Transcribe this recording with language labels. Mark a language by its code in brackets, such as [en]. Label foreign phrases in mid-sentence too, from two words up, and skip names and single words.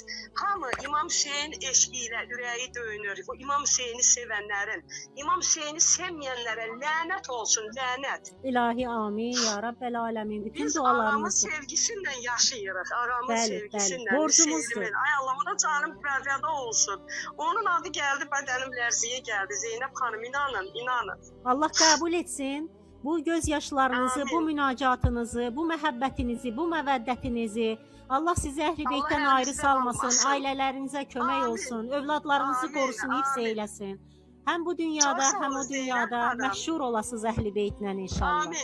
[az] Hamı İmam Hüseyin eşqi ilə ürəyi döyünür. O İmam Hüseyini sevənlərin, İmam Hüseyini sevməyənlərə lənət olsun, lənət. [ar] إلهي آمين يا رب العالمين. [az] Bütün Biz ağamın dualarınızı. sevgisiyle yaşayırıq. Ağamın Bəli, sevgisiyle. bəli. Borcumuzdur. sevgimin. Ay Allah'ına canım fəda olsun. [tr] Onun adı geldi, bedenim lərziyə geldi. Zeynep Hanım, inanın. [az] Allah qəbul etsin. Bu göz yaşlarınızı, Amin. bu münacatınızı, bu məhəbbətinizi, bu məvəddətinizi Allah sizi əhl-i Allah beytdən əlinizdən ayrı salmasın, almasın. ailələrinizə kömək Amin. olsun, övladlarınızı Amin, qorusun, hifz amin. eyləsin. Həm bu dünyada, Çox sağ həm olun, o Zeynep dünyada xanım. məşhur olasınız əhl-i beytlə inşallah.